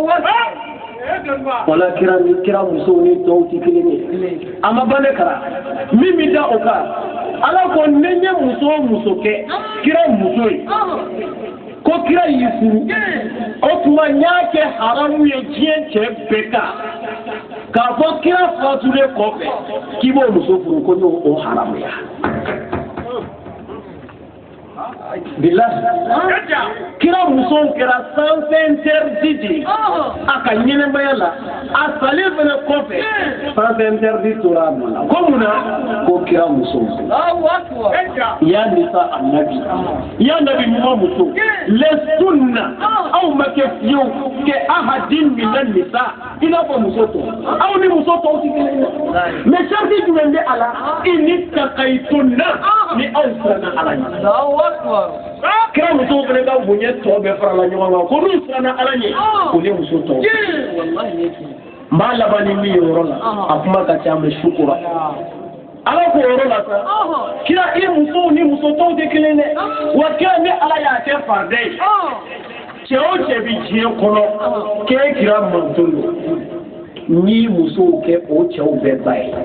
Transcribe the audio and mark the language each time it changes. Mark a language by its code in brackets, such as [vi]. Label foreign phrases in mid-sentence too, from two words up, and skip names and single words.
[bm] wala kira musow ni tɔw tɛ kelen ye a ma ban ne Kara min bɛ da o kan Ala ko ne ye muso o muso kɛ kira muso ye ko kira y'i furu o tuma n y'a kɛ haramu ye diɲɛ cɛ bɛɛ kan k'a fɔ kira fatulen kɔfɛ k'i b'o muso furu ko n'o haramuya bilahi kira musow kɛra [fr] sans interdit [bm] de a ka ɲɛnɛmaya la a salen fana kɔfɛ [fr] sans interdit [bm] tora a nɔ la ko mun na ko kira musow [ar] يا نساء النبي [bm] ya nabi ɲuman muso lestunna aw ma kɛ fiyewu kɛ [ar] أحد من النساء [bm] I n'a fɔ muso tɔw aw ni muso tɔw tɛ kelen ye mais sharti jumɛn bɛ a la [ar] إن اتقيتن [bm] ni aw siranna Ala ɲɛ kira musow fana ka bonya tɔ bɛɛ farala ɲɔgɔn kan ko n'u siranna Ala ɲɛ o ni muso tɔw n b'a laban ni min ye yɔrɔ la a kuma ka ca mais sukura Ala ko yɔrɔ la sa kira I musow ni muso tɔw tɛ kelen dɛ wa kira ni Ala y'a kɛ farida ye cɛ o cɛ bɛ diɲɛ kɔnɔ k'e kira manton don n'i musow kɛ o cɛw bɛɛ ba